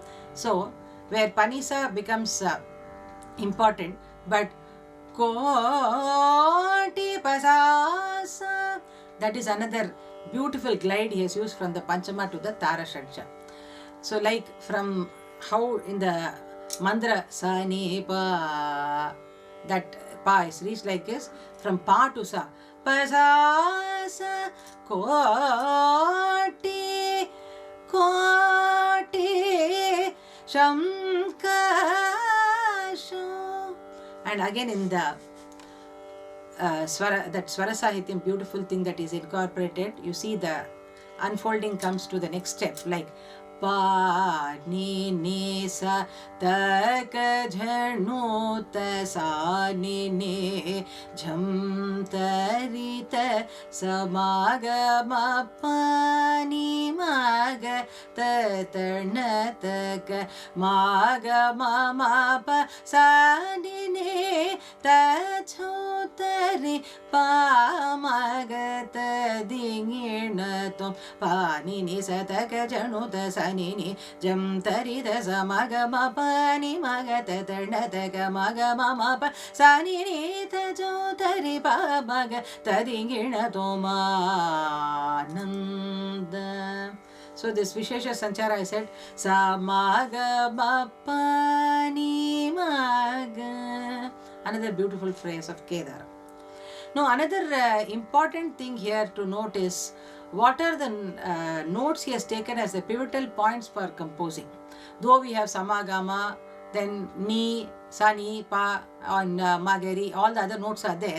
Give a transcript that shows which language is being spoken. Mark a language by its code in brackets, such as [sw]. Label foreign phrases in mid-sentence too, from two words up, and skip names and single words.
[en] So where Panisa becomes important, but Koti Pasasa, that is another beautiful glide he has used from the Panchama to the Tara Shadja. So like from how in the Mandra Sa ni pa, that pa is reached like this, from pa to sa, pa sa sa koti koti shamkasho. And again in the that Swara Sahityam, beautiful thing that is incorporated. You see the unfolding comes to the next step, like pa ni ni sa ta ka jhanu ta sa ni ni jham ta ri ta sa ma ga ma pa ni ma ga ta ta na ta ka ma ga ma ma pa sa ni ni ta chho ta ri pa ma ga ta di ngi na tom pa ni ni sa ta ka jhanu ta sa ni ni jam tari da sa ma ga ma pa ni ma ga ta ta na ta ga ma ga ma ma pa sa ni ni ta jo tari pa ma ga ta di ngi na to ma nanda. So this Vishesha Sanchara I said sa ma ga ma pa ni ma ga. Another beautiful phrase of Kedaram. Now another important thing here to note is what are the notes he has taken as the pivotal points for composing. Though we have Samagama, then Ni, Sani, Pa, and Magari, all the other notes are there.